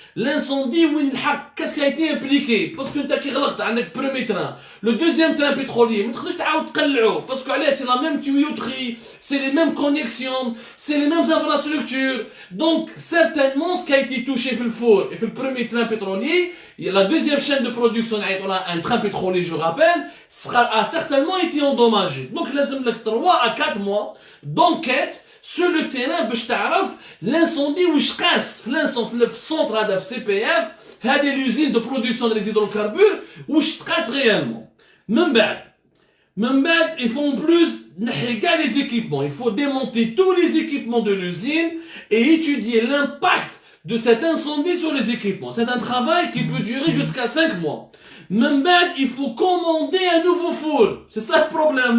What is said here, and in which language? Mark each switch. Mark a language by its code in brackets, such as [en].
[fr] L'incendie, qu'est-ce qui a été impliqué? Parce que tu as le premier train, le deuxième train pétrolier, parce que c'est la même tuyauterie, c'est les mêmes connexions, c'est les mêmes infrastructures. Donc, certainement, ce qui a été touché dans le four et dans le premier train pétrolier, la deuxième chaîne de production, un train pétrolier, je rappelle, a certainement été endommagé. Donc, il y a 3 à 4 mois d'enquête sur le terrain [ar] باش تعرف l'incendie واش قاس في السونتر هذا في CPF في هذه [fr] l'usine de production des hydrocarbures [ar] واش تقاس réellement. من بعد [fr] il faut en plus [ar] نحي كاع [fr] les équipements, il faut démonter tous les équipements de l'usine et étudier l'impact de cet incendie sur les équipements. C'est un travail qui peut durer jusqu'à 5 mois. Même il faut commander un nouveau four. C'est ça le problème.